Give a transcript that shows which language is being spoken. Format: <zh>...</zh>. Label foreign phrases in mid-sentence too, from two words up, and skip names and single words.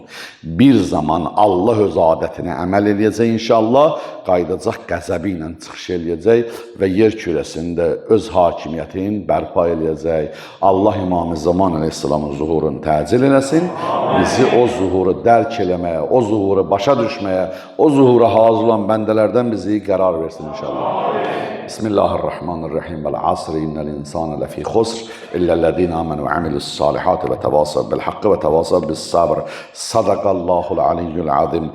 <az>Bir zaman Allah öz adətinə əməl eləyəcək inşallah, qaydacaq qəzəbi ilə çıxış eləyəcək və yer kürəsində öz hakimiyyətini bərpa eləyəcək. Allah İmam-ı Zaman əleyhissalamın zuhurunu təcil eləsin, bizi o zuhuru dərk eləməyə, o zuhuru başa düşməyə, o zuhura hazır olan bəndələrdən bizi qərar versin inşallah.</az> <ar>Bismillahirrahmanirrahim. والعصر إن الإنسان لفي خسر إلا الذين آمنوا وعملوا الصالحات وتواصوا بالحق وتواصوا بالصبر. صدق الله العلي العظيم.</ar>